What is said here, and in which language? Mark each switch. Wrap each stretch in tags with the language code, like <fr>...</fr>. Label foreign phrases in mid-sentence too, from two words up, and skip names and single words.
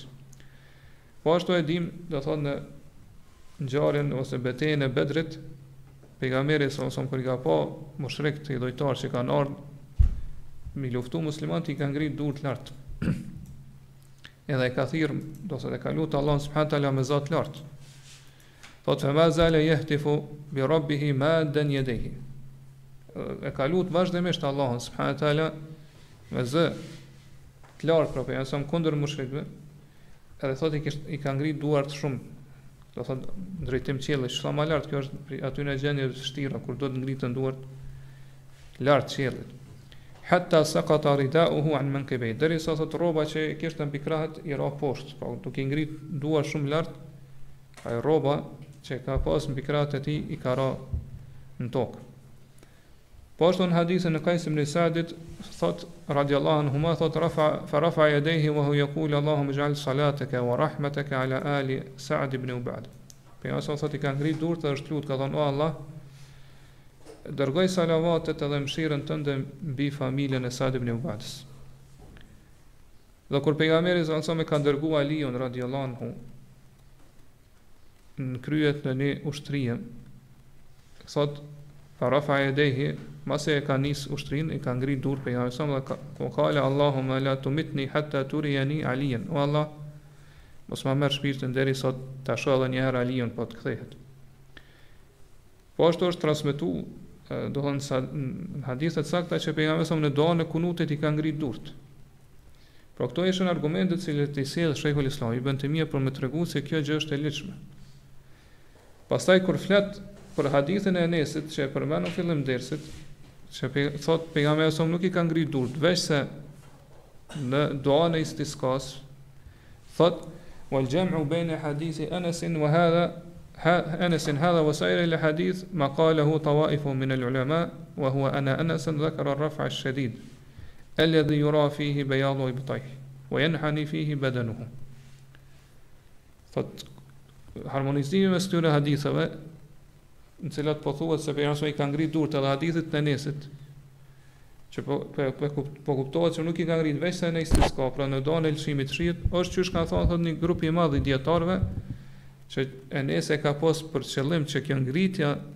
<sq>Po ashtu e dim, do thotë në ngjarjen ose betejën e Bedrit, pejgamberi</sq> <ar>صلى الله عليه وسلم</ar> <sq>kur i ka pa mushrikët të idhujtar që kanë ardhur me luftu muslimanët, i kanë ngrit durt lart. Edhe e ka thirr, do thotë e ka lutur Allah</sq> <ar>سبحانه وتعالى</ar> <sq>me zot lart.</sq> <ar>Thot فما زال يهتف بربه مادا يديه.</ar> <sq>E ka lutur vazhdimisht Allahun</sq> <ar>سبحانه وتعالى</ar> <sq>me zë të lartë për pejgamberin kundër mushrikëve. Edhe thotë i ka ngrit duart shumë, do thotë drejtim qiellit, sa më lart, kjo është aty në gjendje të vështira kur do të ngritën duart lart qiellit.</sq> <ar>حتى سقط رداؤه عن منكبه,</ar> <sq>derisa thot rroba që kishte mbi krahët i ra poshtë, pa duke ngrit duar shumë lart, ai rroba që ka pas mbi krahët e tij i ka ra në tokë. Po ashtu në hadithin e Qais ibn Sa'dit thot</sq> <ar>رضي الله عنهما thot رفع يديه وهو يقول اللهم اجعل صلاتك ورحمتك على آل سعد بن عباد.</ar> <sq>Pejgamberi thot i ka ngrit durt dhe është lut, ka thënë o Allah, dërgoj salavatet edhe mëshirën tënde mbi familjen e Sa'd ibn Ubadës. Dhe kur pejgamberi</sq> <ar>صلى الله عليه وسلم</ar> <sq>ka dërguar Aliun</sq> <ar>رضي الله عنه</ar> <sq>në kryet në një ushtrie, thot</sq> <ar>فرفع يديه,</ar> <sq>mase e ka nis ushtrin, i ka ngrit dur pejgamberi</sq> <ar>صلى الله عليه وسلم</ar> <sq>dhe ka</sq> <ar>قال اللهم لا تمتني حتى تريني عليا.</ar> <sq>O Allah, mos ma merr shpirtin derisa ta shoh edhe një herë Aliun po të kthehet. Po ashtu është transmetuar do thonë sa në hadithet sakta që pejgamberi në duan e kunutit i ka ngrit durt. Por këto ishin argumentet që i sjell Sheikhul Islam Ibn Taymija për me tregu se kjo gjë është e lehtëshme. Pastaj kur flet për hadithin e Enesit që e përmend në fillim dersit, që thot pejgamberi nuk i ka ngrit durt, veç se në duan e istisqas, thot</sq> <ar>والجمع بين حديث أنس و أنس هذا وسائر الحديث ما قاله طوائف من العلماء وهو أن أنس ذكر الرفع الشديد الذي يرى فيه بياض إبطيه وينحني فيه بدنه.</ar> <sq>Harmonizimi mes këtyre haditheve, në cilat po thuhet se pejgamberi ka ngrit durt edhe hadithit të Enesit, që po kuptohet se nuk i ka ngrit veç se në istisqa, pra në dorën e lëshimit të shiit, është çysh kanë thënë një grup i madh i dietarëve që Enes e ka pas për qëllim që kjo ngritja</sq>